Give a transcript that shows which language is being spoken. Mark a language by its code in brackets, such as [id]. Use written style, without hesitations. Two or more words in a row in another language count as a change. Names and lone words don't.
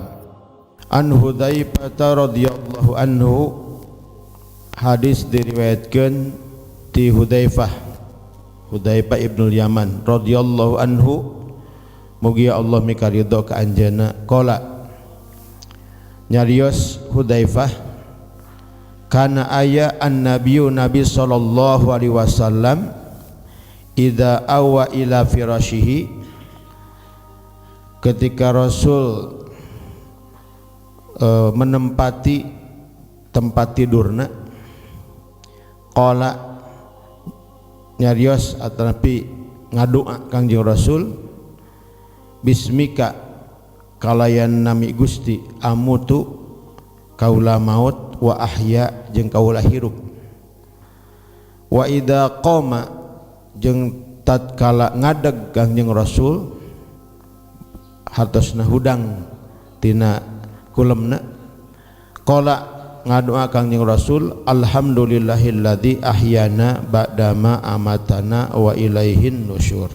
[ar] عن حذيفة رضي الله عنه, [su] hadis diriwayatkeun ti Hudzaifah ibnul Yaman [ar] رضي الله عنه, [su] mugia Allah mikaridho ka anjeunna. [ar] Qala, nyarios Hudzaifah, kana aya النبي نبي صلى الله عليه وسلم إذا أوى إلى فراشه, [id] ketika Rasul menempati [su] tempat tidurna qala nyarios atapi ngadoa Kangjeng Rasul bismika kalayan nami Gusti amutu kaula maut [ar] وأحيا [su] jeung kaula hirup [ar] وإذا قام [su] jeung tatkala ngadeg Kangjeng Rasul hartosna hudang tina kulemna qala ngadoa Kangjeng Rasul [ar] الحمد لله الذي أحيانا بعد ما أماتنا وإليه النشور.